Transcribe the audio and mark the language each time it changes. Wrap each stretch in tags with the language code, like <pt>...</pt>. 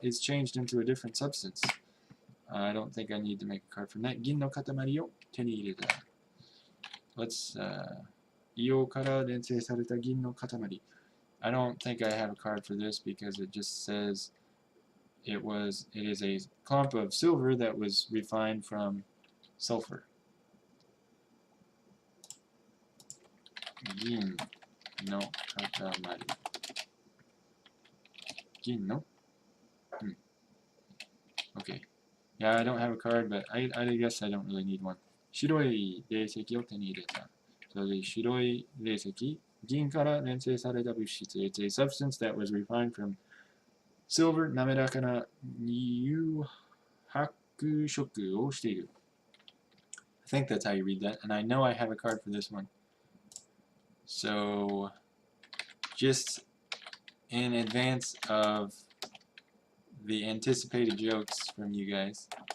<en>It's changed into a different substance. I don't think I need to make a card from that.</en> <ja>銀の塊を手に入れた.</ja> <en>Let's</en> <ja>硫黄から錬成された銀の塊.</ja> <en>I don't think I have a card for this because it just says it is a clump of silver that was refined from sulfur.</en> <ja>銀の塊. 銀の?</ja> <en>Okay. Yeah, I don't have a card, but I guess I don't really need one.</en> <ja>白い霊石を手に入れた.</ja> <en>So the</en> <ja>白い霊石, 銀から錬成された物質.</ja> <en>It's a substance that was refined from silver.</en> <ja>滑らかな乳白色をしている.</ja> <en>I think that's how you read that, and I know I have a card for this one. So, just in advance of the anticipated jokes from you guys.</en>